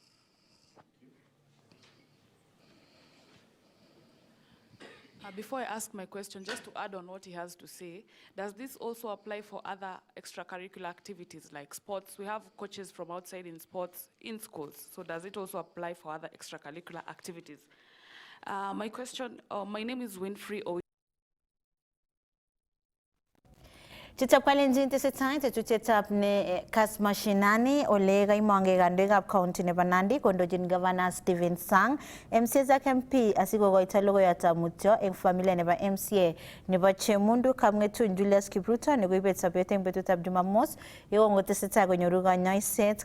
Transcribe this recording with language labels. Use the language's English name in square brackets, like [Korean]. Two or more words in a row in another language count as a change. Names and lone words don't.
[English] Before I ask my question, just to add on what he has to say, does this also apply for other extracurricular activities like sports? We have coaches from outside in sports in schools, so does it also apply for other extracurricular activities? My question, my name is Winfrey. [Kalenjin] Chitap kalenjin tesetai tetutietab ne Kass Mashinani ole kaimonge kandoikab county nebo Nandi kondochin Governor Stephen Sang MCA ak MP asikokoito logoiyatab mutyo eng familia nebo MCA nebo Chemundu Kamngetun Julius Kipruto nekoibet sobet eng betutab Jumamos yekongotesetai konyoru kanyoiset.